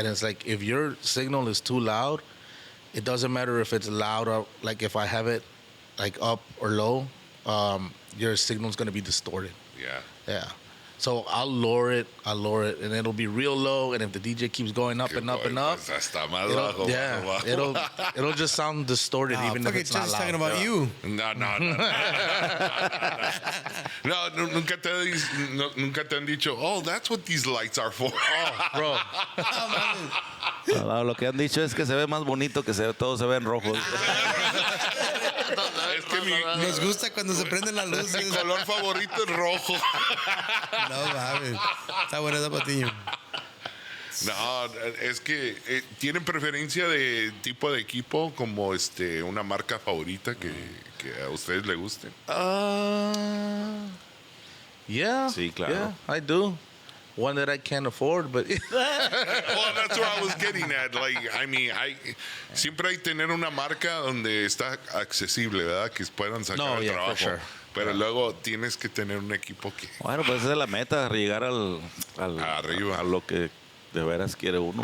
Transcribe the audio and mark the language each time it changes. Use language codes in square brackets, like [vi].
[en] And it's like, if your signal is too loud, it doesn't matter if it's loud or, like, if I have it, like, up or low, your signal's going to be distorted. Yeah. Yeah. So I'll lower it, and it'll be real low. And if the DJ keeps going up and up and up, [es] pues hasta más bajo, bajo. [en] it'll just sound distorted, even if it's not loud. talking about you. [es] No. No, nunca te han dicho, [en] oh, that's what these lights are for. Oh, bro. [es] No, lo que han dicho es que se ve más bonito que todo se ve en rojo. Es que Nos gusta cuando se prenden las mi luces. color favorito es rojo. No mames. Está buena esa Patiño. No, es que tienen preferencia de tipo de equipo como una marca favorita que a ustedes les guste. [en] Yeah. [es] Sí, claro. [en] Yeah, I do. One that I can't afford, but Well, that's what I was getting at. Like, I mean, [es] siempre hay tener una marca donde está accesible, ¿verdad? Que puedan sacar No, el [en] yeah, [es] trabajo. [en] for sure. [es] Pero luego tienes que tener un equipo que Bueno, pues esa es la meta, llegar Arriba. a lo que de veras quiere uno.